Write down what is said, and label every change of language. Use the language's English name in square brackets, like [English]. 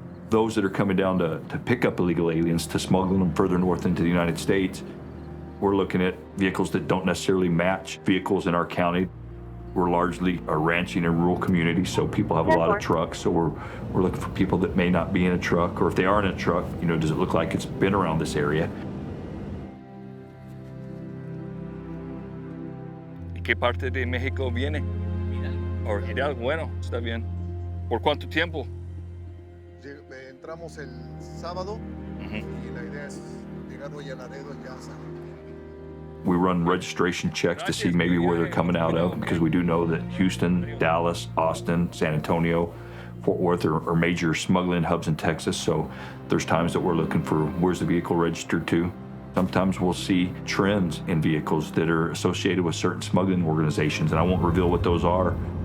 [English] Those that are coming down to pick up illegal aliens, to smuggle them further north into the United States, we're looking at vehicles that don't necessarily match vehicles in our county. We're largely a ranching and rural community, so people have a lot of trucks. So we're looking for people that may not be in a truck, or if they are in a truck, does it look like it's been around this area? [Spanish] ¿Y qué parte de México viene? Hidalgo. Hidalgo, bueno, está bien. ¿Por cuánto tiempo? Entramos el sábado Y la idea es llegar hoy a Laredo y ya salir. [English] We run registration checks to see maybe where they're coming out of, because we do know that Houston, Dallas, Austin, San Antonio, Fort Worth are major smuggling hubs in Texas. So there's times that we're looking for where's the vehicle registered to. Sometimes we'll see trends in vehicles that are associated with certain smuggling organizations, and I won't reveal what those are.